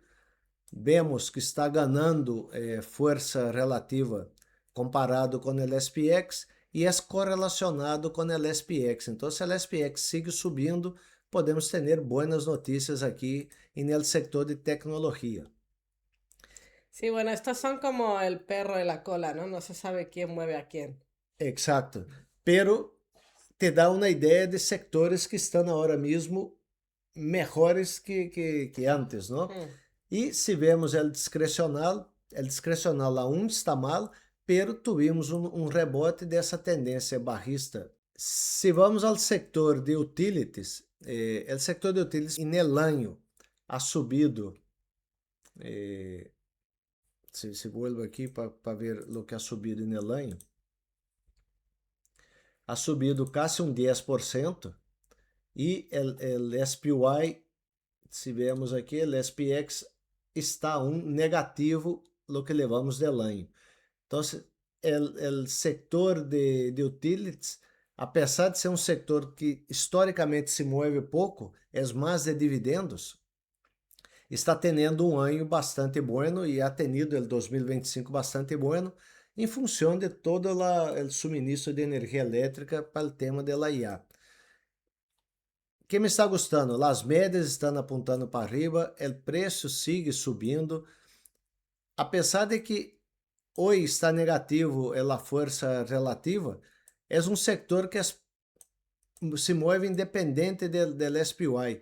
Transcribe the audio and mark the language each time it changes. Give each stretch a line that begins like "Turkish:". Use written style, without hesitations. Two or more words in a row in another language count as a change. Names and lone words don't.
Portuguese: Vemos que está ganhando força relativa comparado com o SPX e é correlacionado com o SPX. Então, se o SPX sigue subindo, podemos ter boas notícias aqui no setor de tecnologia.
Spanish: Sí, bueno, estos son como el perro y la cola, ¿no? No se sabe quién mueve a quién. Exacto.
Portuguese: Pero te dá uma ideia de sectores que estão agora mesmo melhores que antes, não? E se vemos o discrecional
Spanish: aún está mal, pero tuvimos
Portuguese: um rebote dessa tendência barrista. Se vamos ao setor de utilities, o setor de utilities em
Spanish: el año ha subido,
Portuguese: se vuelvo aqui para ver o que
Spanish: ha subido
Portuguese: em
Spanish: el año, ha subido
Portuguese: quase 10%, e o SPY, se vemos aqui, o SPX está negativo
Spanish: lo que levamos del año.
Portuguese: Então, o setor de utilities, apesar de ser um setor que historicamente se move pouco, é mais de dividendos, está tendo um ano bastante bueno e
Spanish: ha tenido el 2025 bastante bueno
Portuguese: em função de todo o suministro de energia elétrica para o tema da IA. Que me está gostando? As médias estão apontando para arriba, o preço sigue subindo, apesar de que hoje está negativo a força relativa, é um setor que se move independente do SPY.